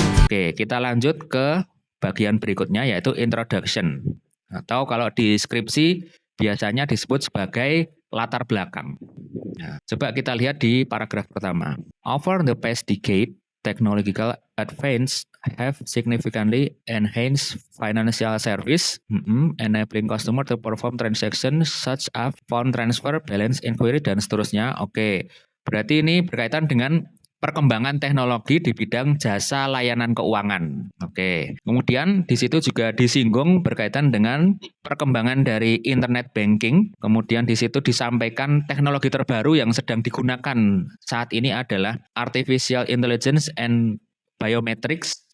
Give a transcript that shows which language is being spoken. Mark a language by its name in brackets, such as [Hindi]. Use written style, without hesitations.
[Indonesian] Oke, kita lanjut ke bagian berikutnya yaitu introduction. Atau kalau di skripsi biasanya disebut sebagai latar belakang. Nah, coba kita lihat di paragraf pertama. [English] Over the past decade, technological advance have significantly enhanced financial service, enabling customer to perform transactions such as fund transfer, balance inquiry, [Indonesian] dan seterusnya. Oke, berarti ini berkaitan dengan perkembangan teknologi di bidang jasa layanan keuangan. Oke. Kemudian di situ juga disinggung berkaitan dengan perkembangan dari internet banking. Kemudian di situ disampaikan teknologi terbaru yang sedang digunakan saat ini adalah artificial intelligence and biometrics.